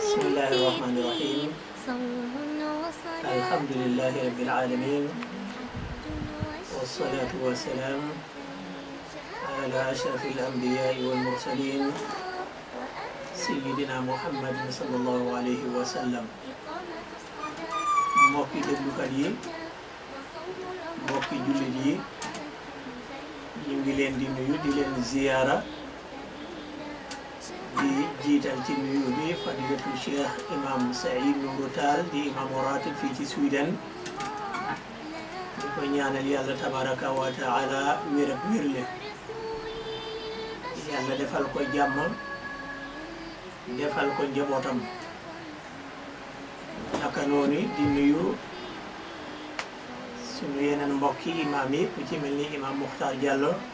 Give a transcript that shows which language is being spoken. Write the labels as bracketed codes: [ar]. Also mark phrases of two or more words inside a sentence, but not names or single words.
[ar] بسم الله الرحمن الرحيم صوم وصلاة الحمد لله رب العالمين والصلاة والسلام على أشرف الأنبياء والمرسلين سيدنا محمد صلى الله عليه وسلم [wo] mbokki déglukat yi mbokki jullit yi ñu ngi leen di nuyu di leen ziyaara di jiital ci nuyu bi fadilatu Cheikh Imam Saïd Nourou Tall di imam ratib fii ci Sweden di ko ñaanal yàlla [ar] تبارك وتعالى [wo] wér ak wérle yàlla defal ko jàmm defal ko njabootam naka noonu di nuyu sunu yeneen mbokki imam yi ku ci mel ni imam Mukhtar Diallo